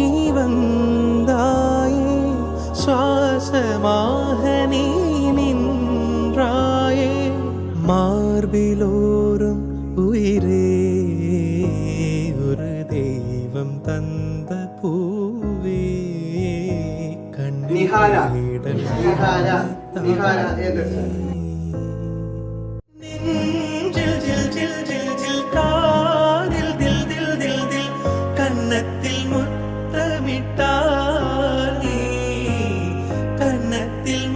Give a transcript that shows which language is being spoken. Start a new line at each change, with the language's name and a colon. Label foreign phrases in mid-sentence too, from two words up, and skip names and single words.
Tamil: வந்தாயே சுவாசமாக நீ நின்றாயே மார்பிலோரும் உயிரே ஒரு தெய்வம் தந்த பூவே
Malayalam: നിഹാര നിഹാര നിഹാര ഏത്
Tamil: ஜில் ஜில் ஜில் ஜில் ஜில் காதில் தில் தில் தில் தில் கன்னத்தில் முத்தமிட்டால் நீ கன்னத்தில்